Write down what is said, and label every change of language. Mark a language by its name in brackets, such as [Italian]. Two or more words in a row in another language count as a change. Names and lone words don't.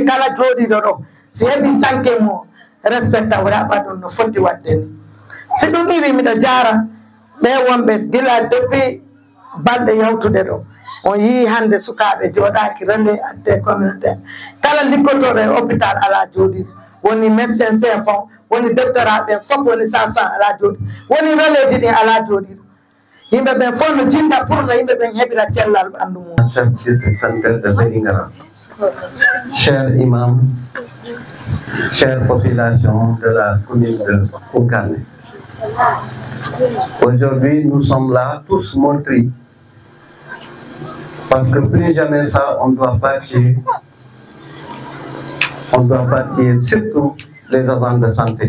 [Fula] kala jooɗiɗo ɗo si heeɓi sanke mo respecte o raɓɓa ɗum no fotti wadde ni si ɗum iwi miɗo jara ɓe wonɓe gila depuis balɗe yawtude ɗo on yii hannde sukaaɓe jooɗaaki [French] relais acteur communautaire [Fula] kala liggotoɗo e hôpital ala jooɗiɗo woni [French] médecin chef [Fula] on woni doctorat ɓen fof woni sage-femme ala jooɗi woni relais ji ɗin ala jooɗiɗo yimɓe ɓen fof no jinda pour no yimɓe ɓen heɓira cellal ɓanndu mum. [French] Chef district sanitaire de Vélingara, cher imam, chère population de la commune de Koungheul. Aujourd'hui, nous sommes là, tous meurtris, parce que plus jamais ça, on doit bâtir surtout les agents de santé.